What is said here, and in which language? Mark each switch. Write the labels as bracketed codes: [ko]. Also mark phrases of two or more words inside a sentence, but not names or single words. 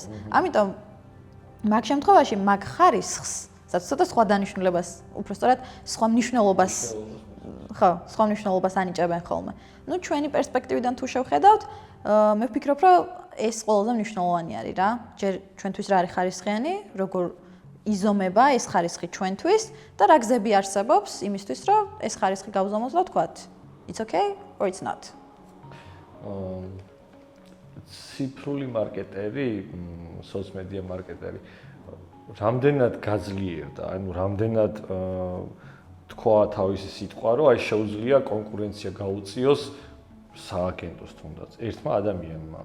[ka] ამიტომ მაგ შემთხვევაში მაგ ხარისხს, ცოტა სხვა დანიშნულებას, უბრალოდ სხვა მნიშვნელობას სხვა მნიშვნელობას ანიჭებენ ხოლმე. ნუ ჩვენი პერსპექტივიდან თუ შევხედავთ, მე ვფიქრობ, რომ ეს ყველაზე მნიშვნელოვანი არის რა. ჯერ ჩვენთვის რა არის ხარისხიანი, როგორ იზომება ეს ხარისხი ჩვენთვის და რა გზები არსებობს იმისთვის, რომ ეს ხარისხი გავზომოთ და ვთქვათ, [en] it's okay or it's not. [ka] ციფრული მარკეტერი, სოციალ მარკეტერი რამდენად გაძლიერდა, ანუ რამდენად თქვა თავისი სიტყვა, რომ აი შეუძლია კონკურენცია გაუწიოს სააგენტოს თუნდაც ერთმა ადამიანმა.